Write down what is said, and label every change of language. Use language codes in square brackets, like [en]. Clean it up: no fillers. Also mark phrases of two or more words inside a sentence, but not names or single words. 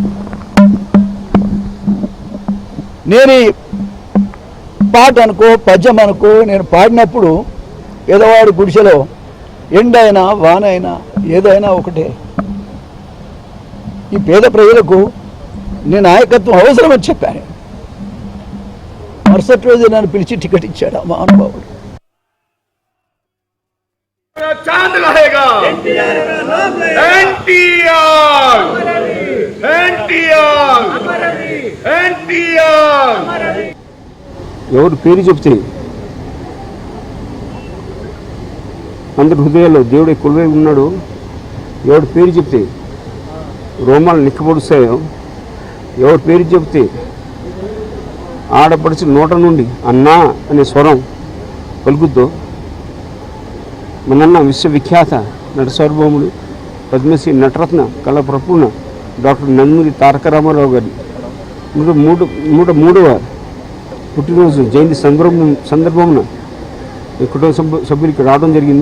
[te] నేను పాట అనుకో పద్యం అనుకో నేను పాడినప్పుడు పేదవాడి గుడిసెలో ఎండైనా వానైనా ఏదైనా ఒకటే, ఈ పేద ప్రజలకు నేను నాయకత్వం అవసరమని చెప్పాను. మరుసటి రోజు నన్ను పిలిచి టికెట్ ఇచ్చాడు ఆ మహానుభావుడు. [hi] चांद रहेगा एनटीआर एनटीआर एनटीआर [te] ఎవరు పేరు చెప్తే అందరి హృదయాల్లో దేవుడు కొలువై ఉన్నాడు. ఎవరి పేరు చెప్తే రోమాలు నిక్కబొడుస్తాయో, ఎవరి పేరు చెప్తే ఆడపడిచి నోట నుండి అన్నా అనే స్వరం పలుకుద్దో మనన్న విశ్వవిఖ్యాత నట సార్వభౌముడు పద్మశ్రీ నటరత్న కళాప్రపూర్ణ డాక్టర్ నందమూరి తారక రామారావు గారి 103వ పుట్టినరోజు జయంతి సందర్భమున కుటుంబ సభ్యులకి రావడం జరిగింది.